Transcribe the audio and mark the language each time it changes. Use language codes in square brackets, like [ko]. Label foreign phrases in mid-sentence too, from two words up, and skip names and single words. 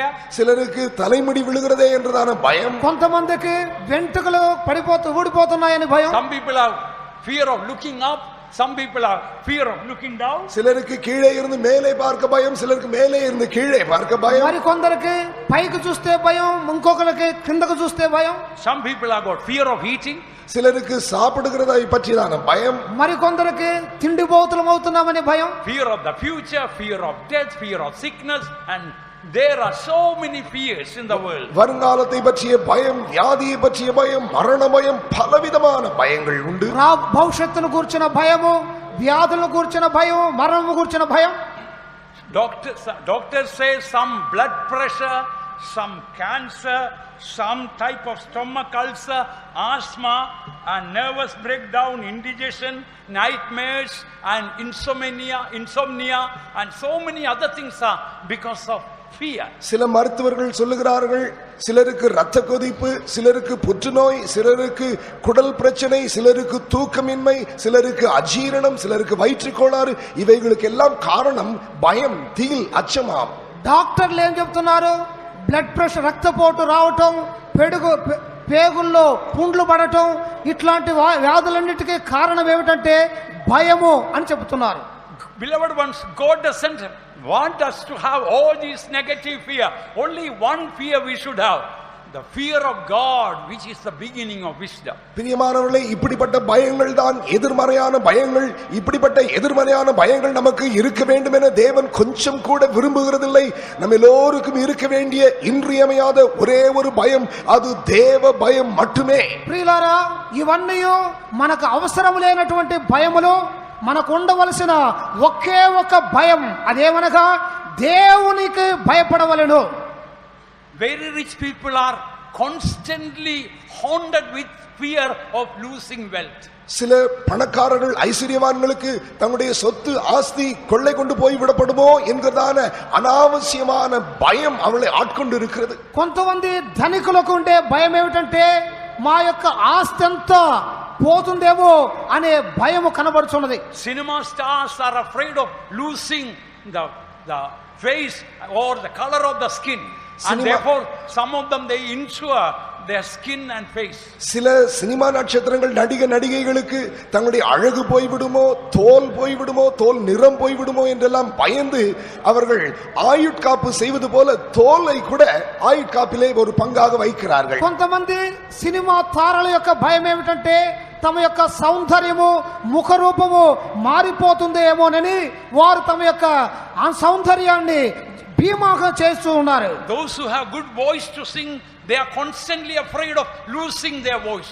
[ta] சிலருக்கு தலைமுடி விழுகிறதே என்றதான பயம். [te] కొంతమందికి వెంట్రుకలు ఊడిపోతున్నాయని భయం. [en] Some people have fear of looking up. Some people are fear of looking down. [ta] சிலருக்கு கீழே இருந்து மேலே பார்க்க பயம், சிலருக்கு மேலே இருந்து கீழே பார்க்க பயம். [te] మరికొందరికి పైకి చూస్తే భయం, ఇంకొకరికి కిందకు చూస్తే భయం. [en] Some people have got fear of eating. [ta] சிலருக்கு சாப்பிடுகிறதை பற்றிதான பயம். [te] మరికొందరికి తిండిపోతులం అవుతున్నామని భయం. [en] Fear of the future, fear of death, fear of sickness, and there are so many fears in the world. [ta] வருங்காலத்தை பற்றிய பயம், வியாதியை பற்றிய பயம், மரண பயம், பலவிதமான பயங்கள் உண்டு. [te] భవిష్యత్తును గురించిన భయము, వ్యాధులను గురించిన భయం, మరణము గురించిన భయం. [en] Doctors say some blood pressure, some cancer, some type of stomach ulcer, asthma, and nervous breakdown, indigestion, nightmares, and insomnia, and so many other things are because of fear. [ta] சில மருத்துவர்கள் சொல்லுகிறார்கள், சிலருக்கு இரத்த கொதிப்பு, சிலருக்கு புற்றுநோய், சிலருக்கு குடல் பிரச்சனை, சிலருக்கு தூக்கமின்மை, சிலருக்கு அஜீரணம், சிலருக்கு வயிற்றுக் கோளாறு. இவைகளுக்கு எல்லாம் காரணம் பயம், தீல், அச்சமாம். [te] డాక్టర్లు ఏం చెప్తున్నారు? [en] blood pressure, [te] రక్తపోటు రావటం, పేగుల్లో పుండ్లు పడటం, ఇట్లాంటి వ్యాధులన్నిటికీ కారణం ఏమిటంటే భయము అని చెబుతున్నారు. [en] Beloved ones, God doesn't want us to have all these negative fear. Only one fear we should have, the fear of God, which is the beginning of wisdom. [ta] பிரியமானவர்களே, இப்படிப்பட்ட பயங்கள் தான் எதிர்மறையான பயங்கள். இப்படிப்பட்ட எதிர்மறையான பயங்கள் நமக்கு இருக்க வேண்டும் என தேவன் கொஞ்சம் கூட விரும்புகிறதில்லை. நம்ம எல்லோருக்கும் இருக்க வேண்டிய இன்றியமையாத ஒரே ஒரு பயம், அது தேவ பயம் மட்டுமே. [te] ప్రియులారా, ఇవన్నీ మనకు అవసరం లేనటువంటి భయములు. మనకు ఉండవలసిన ఒకే ఒక భయం, అదేమనగా దేవునికి భయపడవలెను. [en] Very rich people are constantly haunted with fear of losing wealth. [ta] சில பணக்காரர்கள் ஐஸ்வர்யவான்களுக்கு தங்களுடைய சொத்து ஆஸ்தி கொள்ளை கொண்டு போய் விடப்படுமோ என்கிறதான அனாவசியமான பயம் அவளை ஆட்கொண்டு இருக்கிறது. [te] కొంతమంది ధనికులకు ఉండే భయం ఏమిటంటే మా యొక్క ఆస్తి అంతా పోతుందేమో అనే భయము కనబడుచున్నది. [en] Cinema stars are afraid of losing the face or the color of the skin, and therefore some of them they insure their skin and face. [ta] சில சினிமா நட்சத்திரங்கள் நடிகைகளுக்கு தங்களுடைய அழகு போய்விடுமோ, தோல் போய்விடுமோ, தோல் நிறம் போய்விடுமோ என்றெல்லாம் பயந்து அவர்கள் ஆயுட்காப்பு செய்வது போல தோலை கூட ஆயுட்காப்பிலே ஒரு பங்காக வைக்கிறார்கள். [te] కొంతమంది సినిమా తారల యొక్క భయం ఏమిటంటే తమ యొక్క సౌందర్యము ముఖ రూపము మారిపోతుందేమోనని వారు తమ యొక్క సౌందర్యాన్ని బీమాగా చేస్తూ ఉన్నారు. [en] Those who have good voice to sing, they are constantly afraid of losing their voice.